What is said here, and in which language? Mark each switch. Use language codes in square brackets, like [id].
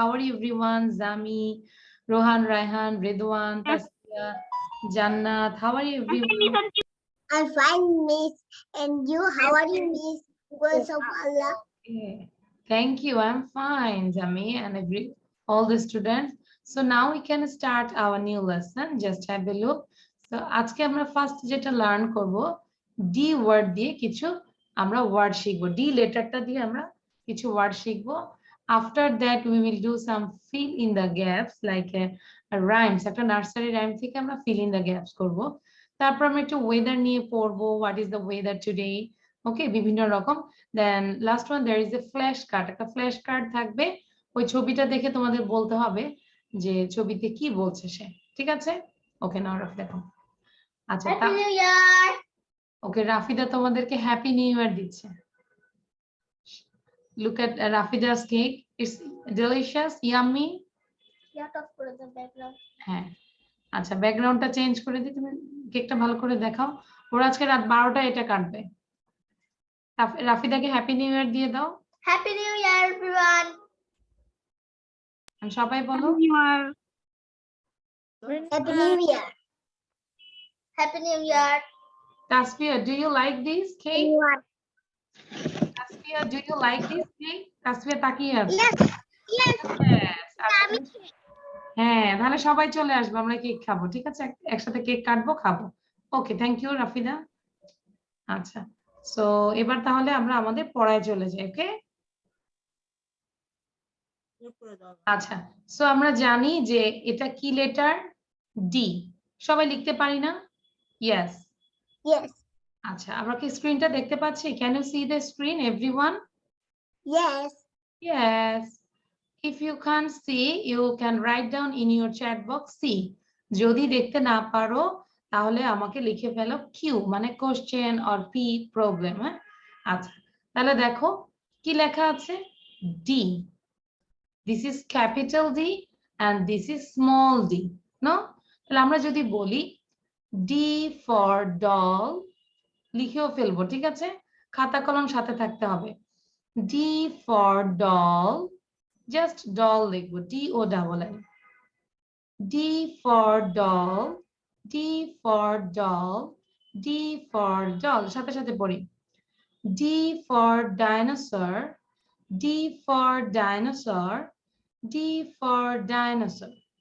[en] How are you, everyone? Zami, Rohan, Raihan, Ridwan, Tasya, Jannat. How are you, everyone? I'm fine, Miss. And you, how are you, Miss? Grace of Allah. Okay. Thank you. I'm fine, Jami, and all the students. So now we can start our new lesson. Just have a look. [bn] So আজকে আমরা first যেটা learn করব D word দিয়ে কিছু আমরা word শিখব D লেটারটা দিয়ে আমরা কিছু ওয়ার্ড শিখব [en] after that we will do some fill in the gaps like [bn] rhymes একটা নার্সারি রাইম থেকে আমরা ফিল ইন দ্য গ্যাপস করব তারপর আমরা একটু ওয়েদার নিয়ে পড়বো [en] what is the weather today [bn] okay বিভিন্ন রকম [en] then last one there is a flash card [bn] একটা ফ্ল্যাশ কার্ড থাকবে ওই ছবিটা দেখে তোমাদের বলতে হবে যে ছবিতে কি বলছে সে ঠিক আছে ওকে নাও রাফি দেখো আচ্ছা [en] Happy New Year. [bn] ওকে রাফিদা তোমাদেরকে হ্যাপি নিউ ইয়ার দিচ্ছে [en] look at রাফিদাস cake it's delicious yummy [bn] হ্যাঁ আচ্ছা ব্যাকগ্রাউন্ডটা চেঞ্জ করে দিই তুমি কেকটা ভালো করে দেখাও ওরা আজকে রাত 12টায় এটা কাটবে রাফিদাকে হ্যাপি নিউ ইয়ার দিয়ে দাও [en] Happy New Year, everyone. [bn] সবাই বলো [en] Happy New Year. Happy New Year. Tasfia, do you like this cake? Tasfia, do you like this cake? [bn] Tasfia তাকিয়ে আছে [en] Yes. Yes. [bn] হ্যাঁ তাহলে সবাই চলে আসবে আমরা কেক খাবো ঠিক আছে একসাথে কেক কাটবো খাবো ওকে থ্যাংক ইউ রাফিদা আচ্ছা সো এবার তাহলে আমরা আমাদের পড়ায় চলে যাই ওকে আচ্ছা সো আমরা জানি যে এটা কি লেটার ডি সবাই লিখতে পারি না ইয়েস [en] Yes. [bn] আচ্ছা আমরা কি স্ক্রিনটা দেখতে পাচ্ছি [en] Can you see the screen everyone Yes. Yes. If you can't see, you can write down in your chat box C. [bn] যদি দেখতে না পারো তাহলে আমাকে লিখে ফেলো Q মানে কোশ্চেন অর P প্রবলেম হ্যাঁ আচ্ছা তাহলে দেখো কি লেখা আছে D. [en] This is capital D and this is small d. No? [bn] তাহলে আমরা যদি বলি [en] D for doll [bn] লিখেও ফেলবো ঠিক আছে খাতা কলম সাথে থাকতে হবে [en] D for doll just doll লিখবো DOLL D for doll D for doll D for doll [bn] সাথে সাথে পড়ি [en] D for dinosaur D for dinosaur D for dinosaur